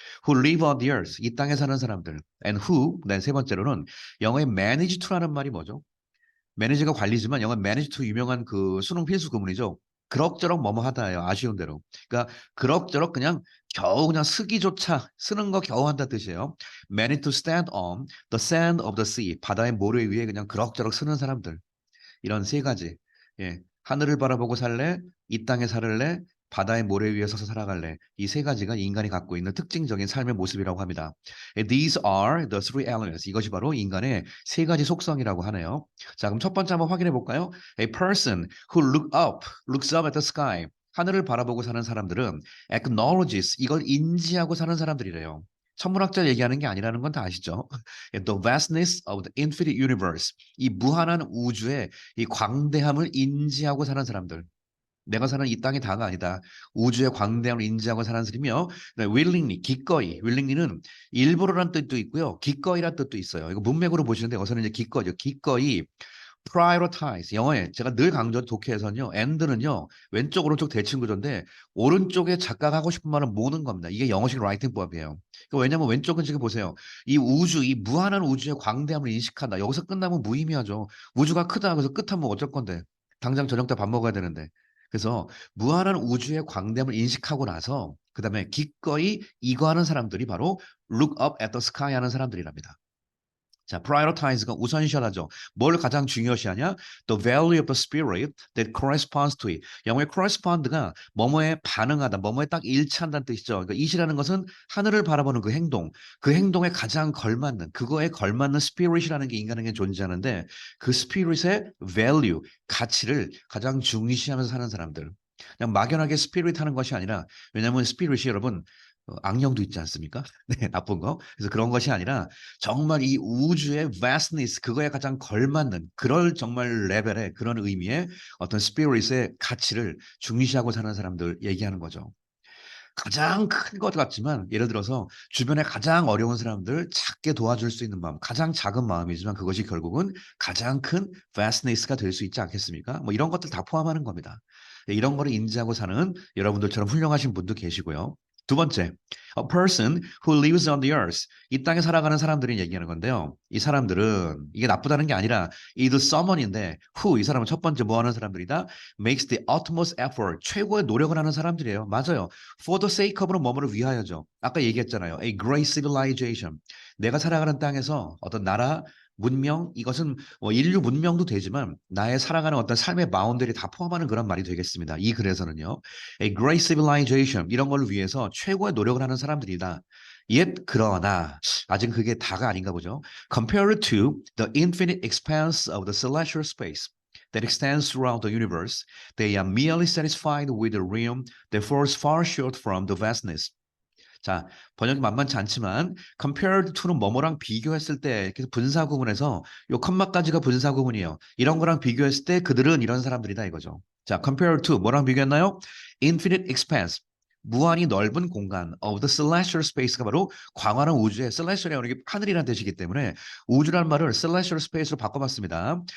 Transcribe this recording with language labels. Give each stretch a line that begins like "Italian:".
English: Who live on the earth,
Korean: 이 땅에 사는 사람들. And who, 네, 세 번째로는 영어의 manage to라는 말이 뭐죠? 매니저가 관리지만 영어 manage to 유명한 그 수능 필수 구문이죠. 그럭저럭 뭐뭐 하다예요. 아쉬운 대로. 그러니까 그럭저럭 그냥 겨우 그냥 쓰기조차 쓰는 거 겨우 한다 뜻이에요.
English: manage to stand on the sand of the sea.
Korean: 바다의 모래 위에 그냥 그럭저럭 쓰는 사람들. 이런 세 가지. 예. 하늘을 바라보고 살래? 이 땅에 살래? 바다의 모래 위에 서서 살아갈래? 이 세 가지가 인간이 갖고 있는 특징적인 삶의 모습이라고 합니다.
English: These are the three elements.
Korean: 이것이 바로 인간의 세 가지 속성이라고 하네요. 자, 그럼 첫 번째 한번 확인해 볼까요?
English: A person who looks up at the sky.
Korean: 하늘을 바라보고 사는 사람들은 acknowledges, 이걸 인지하고 사는 사람들이래요. 천문학자 얘기하는 게 아니라는 건 다 아시죠?
English: The vastness of the infinite universe.
Korean: 이 무한한 우주의 이 광대함을 인지하고 사는 사람들. 내가 사는 이 땅이 다가 아니다. 우주의 광대함을 인지하고 사는 사람이며 willingly, 기꺼이. willingly는 일부러란 뜻도 있고요. 기꺼이란 뜻도 있어요. 이거 문맥으로 보시는데 어서는 이제 기꺼이죠. 기꺼이
English: prioritize.
Korean: 영어에 제가 늘 강조한 독해에서는요. and는요. 왼쪽 오른쪽 대칭 구조인데 오른쪽에 작가가 하고 싶은 말을 모으는 겁니다. 이게 영어식 라이팅법이에요. 그러니까 왜냐하면 왼쪽은 지금 보세요. 이 우주, 이 무한한 우주의 광대함을 인식한다. 여기서 끝나면 무의미하죠. 우주가 크다. 그래서 끝하면 어쩔 건데. 당장 저녁 때 밥 먹어야 되는데. 그래서 무한한 우주의 광대함을 인식하고 나서 그다음에 기꺼이 이거 하는 사람들이 바로
English: look up at the sky
Korean: 하는 사람들이랍니다. 자, prioritize가 우선시하죠. 뭘 가장 중요시하냐?
English: The value of the spirit that corresponds to it.
Korean: 영어의 correspond가 뭐뭐에 반응하다, 뭐뭐에 딱 일치한다는 뜻이죠. 그러니까 it이라는 것은 하늘을 바라보는 그 행동, 그 행동에 가장 걸맞는, 그거에 걸맞는 spirit이라는 게 인간에게 존재하는데 그 spirit의 value, 가치를 가장 중시하면서 사는 사람들. 그냥 막연하게 spirit 하는 것이 아니라 왜냐하면 spirit이 여러분 악령도 있지 않습니까? 네, 나쁜 거. 그래서 그런 것이 아니라 정말 이 우주의 vastness 그거에 가장 걸맞는 그럴 정말 레벨의 그런 의미의 어떤 spirit의 가치를 중시하고 사는 사람들 얘기하는 거죠. 가장 큰 것 같지만 예를 들어서 주변에 가장 어려운 사람들 작게 도와줄 수 있는 마음, 가장 작은 마음이지만 그것이 결국은 가장 큰 vastness가 될 수 있지 않겠습니까? 뭐 이런 것들 다 포함하는 겁니다. 네, 이런 거를 인지하고 사는 여러분들처럼 훌륭하신 분도 계시고요. 두 번째,
English: a person who lives on the earth.
Korean: 이 땅에 살아가는 사람들이 얘기하는 건데요. 이 사람들은 이게 나쁘다는 게 아니라
English: either someone
Korean: 인데 who 이 사람은 첫 번째 뭐 하는 사람들이다?
English: makes the utmost effort.
Korean: 최고의 노력을 하는 사람들이에요. 맞아요. For the sake of는 뭐뭐를 위하여죠. 아까 얘기했잖아요.
English: A great civilization.
Korean: 내가 살아가는 땅에서 어떤 나라, 문명, 이것은 뭐 인류 문명도 되지만 나의 살아가는 어떤 삶의 마운드를 다 포함하는 그런 말이 되겠습니다. 이 글에서는요.
English: A great civilization
Korean: 이런 걸 위해서 최고의 노력을 하는 사람들이다. Yet 그러나 아직 그게 다가 아닌가 보죠.
English: Compared to the infinite expanse of the celestial space that extends throughout the universe, they are merely satisfied with the realm that falls far short from the vastness.
Korean: 자, 번역이 만만치 않지만 compared to는 뭐뭐랑 비교했을 때 이렇게 분사 구문에서 요 컴마까지가 분사 구문이에요. 이런 거랑 비교했을 때 그들은 이런 사람들이다 이거죠. 자, compared to 뭐랑 비교했나요?
English: Infinite expanse.
Korean: 무한히 넓은 공간
English: of the celestial space
Korean: 가 바로 광활한 우주의 celestial이라는 게 하늘이라는 뜻이기 때문에 우주라는 말을 celestial space로 바꿔봤습니다.